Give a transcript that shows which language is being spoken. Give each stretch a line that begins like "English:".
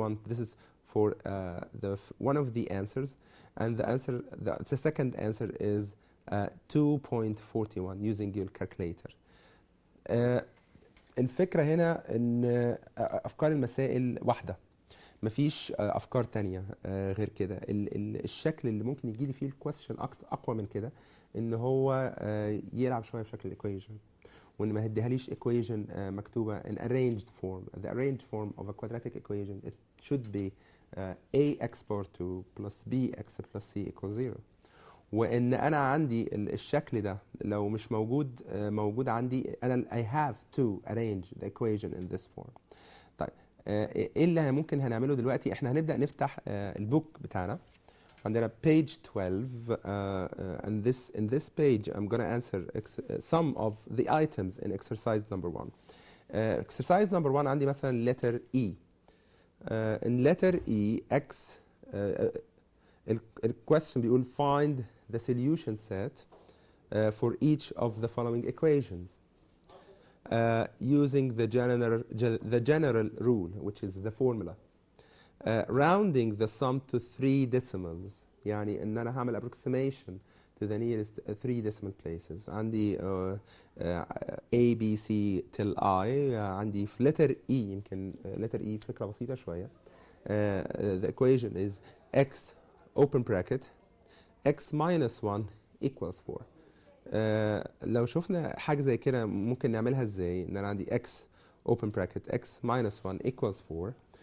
English: this is for one of the answers and the second answer is 2.41 using your calculator.
Arabic: الفكرة هنا ان افكار المسائل واحدة مفيش افكار تانية غير كده. الشكل اللي ممكن يجي لي فيه الكويستشن اقوى من كده ان هو يلعب شويه بشكل الايكويشن وان ما يديهاليش equation مكتوبه
English: in arranged form. The arranged form of a quadratic equation it should be ax power 2 plus bx plus c equals 0.
Arabic: وان انا عندي الشكل ده لو مش موجود موجود عندي انا
English: I have to arrange the equation in this form.
Arabic: طيب ايه اللي ممكن هنعمله دلوقتي؟ احنا هنبدأ نفتح البوك بتاعنا عندنا
English: page 12 and in this page I'm going to answer some of the items in exercise number 1. exercise number 1
Arabic: عندي مثلا
English: letter E. in letter E x الquestion بيقول find the solution set for each of the following equations using the general rule which is the formula. rounding the sum to 3 decimals
Arabic: يعني ان انا هعمل
English: approximation to the nearest 3 decimal places.
Arabic: عندي A B C till I. عندي في letter E يمكن letter E فكرة بسيطة شوية.
English: the equation is x open bracket x minus 1 equals 4.
Arabic: لو شفنا حاجة زي كده ممكن نعملها ازاي؟ ان انا عندي
English: x open bracket x minus 1 equals 4.